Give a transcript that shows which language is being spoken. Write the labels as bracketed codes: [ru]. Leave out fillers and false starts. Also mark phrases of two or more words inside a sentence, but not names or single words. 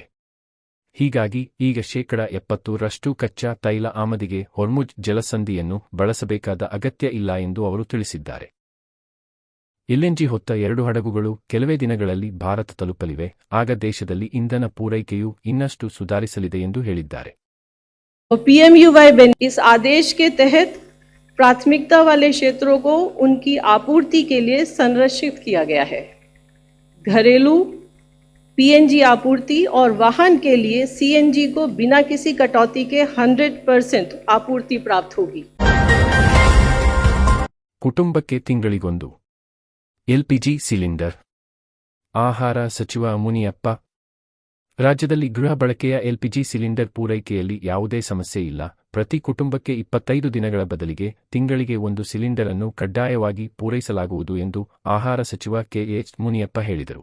[kn] ಹೀಗಾಗಿ ಈಗ 70% ಕಚ್ಚಾ ತೈಲ ಆಮದಿಗೆ ಹೊರ್ಮುಜ್ ಜಲಸಂಧಿಯನ್ನು ಬಳಸಬೇಕಾದ ಅಗತ್ಯ ಇಲ್ಲ ಎಂದು ಅವರು ತಿಳಿಸಿದ್ದಾರೆ. ಎಲ್ಎನ್ಜಿ ಹೊತ್ತ 2 ಹಡಗುಗಳು ಕೆಲವೇ ದಿನಗಳಲ್ಲಿ ಭಾರತ ತಲುಪಲಿವೆ. ಆಗ ದೇಶದಲ್ಲಿ ಇಂಧನ ಪೂರೈಕೆಯು ಇನ್ನಷ್ಟು ಸುಧಾರಿಸಲಿದೆ ಎಂದು ಹೇಳಿದ್ದಾರೆ. [hi] पीएमयूवाई इस आदेश के तहत प्राथमिकता वाले क्षेत्रों को उनकी आपूर्ति के लिए संरक्षित किया गया है. घरेलू पीएनजी आपूर्ति और वाहन के लिए सीएनजी को बिना किसी कटौती के 100% आपूर्ति प्राप्त होगी. [kn] ಕುಟುಂಬಕ್ಕೆ ತಿಂಗಳಿಗೊಂದು ಎಲ್ಪಿಜಿ ಸಿಲಿಂಡರ್. ಆಹಾರ ಸಚಿವ ಮುನಿಯಪ್ಪ. ರಾಜ್ಯದಲ್ಲಿ ಗೃಹ ಬಳಕೆಯ ಎಲ್ಪಿಜಿ ಸಿಲಿಂಡರ್ ಪೂರೈಕೆಯಲ್ಲಿ ಯಾವುದೇ ಸಮಸ್ಯೆ ಇಲ್ಲ. ಪ್ರತಿ ಕುಟುಂಬಕ್ಕೆ 25 ದಿನಗಳ ಬದಲಿಗೆ ತಿಂಗಳಿಗೆ 1 ಸಿಲಿಂಡರ್ ಅನ್ನು ಕಡ್ಡಾಯವಾಗಿ ಪೂರೈಸಲಾಗುವುದು ಎಂದು ಆಹಾರ ಸಚಿವ ಕೆಎಚ್ ಮುನಿಯಪ್ಪ ಹೇಳಿದರು.